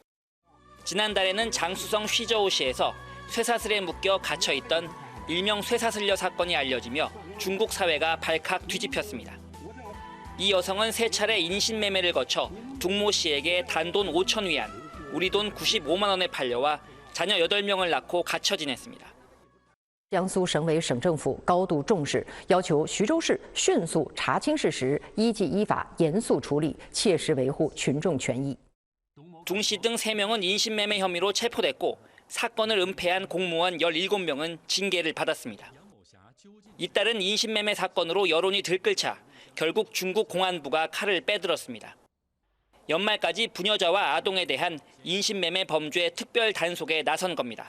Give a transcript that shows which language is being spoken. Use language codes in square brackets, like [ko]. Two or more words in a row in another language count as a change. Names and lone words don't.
[ko] 지난달에는 장쑤성 쉬저우시에서 쇠사슬에 묶여 갇혀있던 일명 쇠사슬녀 사건이 알려지며 중국 사회가 발칵 뒤집혔습니다. 이 여성은 3차례 인신매매를 거쳐 둥모 씨에게 단돈 5천 위안, 우리 돈 95만 원에 팔려와 자녀 8명을 낳고 갇혀 지냈습니다. [zh] 江苏省委省政府高度重视，要求徐州市迅速查清事实，依纪依法严肃处理，切实维护群众权益。 [ko] 둥 씨 등 3명은 인신매매 혐의로 체포됐고 사건을 은폐한 공무원 17명은 징계를 받았습니다. 잇따른 인신매매 사건으로 여론이 들끓자 결국 중국 공안부가 칼을 빼들었습니다. 연말까지 부녀자와 아동에 대한 인신매매 범죄 특별 단속에 나선 겁니다.